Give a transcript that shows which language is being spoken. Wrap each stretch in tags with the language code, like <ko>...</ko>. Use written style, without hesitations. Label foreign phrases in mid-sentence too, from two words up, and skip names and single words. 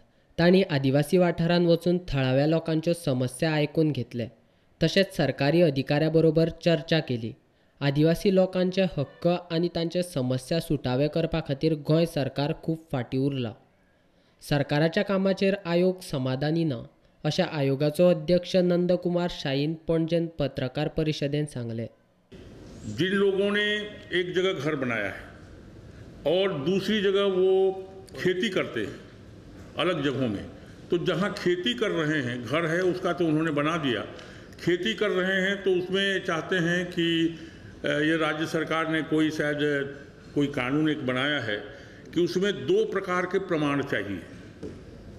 <kok>तांणी आदिवासी वाठारांत वचून थळाव्या लोकांच्यो समस्या आयकून घेतले, तशेंच सरकारी अधिकाऱ्यां चर्चा केली। आदिवासी लोकांचे हक्क आनी तांचे समस्या सुटावे करपा खातीर गोंय सरकार खूब फाटीं उरला। सरकाराच्या कामाचेर आयोग समाधानी ना, अशें आयोगाचो अध्यक्ष नंदकुमार शाहीन पणजेंत पत्रकार परिशदेंत सांगले।</kok> <hi>जिन लोगों ने एक जगह घर बनाया है और दूसरी जगह वो खेती करते हैं अलग जगहों में, तो जहाँ खेती कर रहे हैं, घर है उसका तो उन्होंने बना दिया, खेती कर रहे हैं तो उसमें चाहते हैं कि ये राज्य सरकार ने कोई शायद कोई कानून एक बनाया है कि उसमें 2 प्रकार के प्रमाण चाहिए।</hi>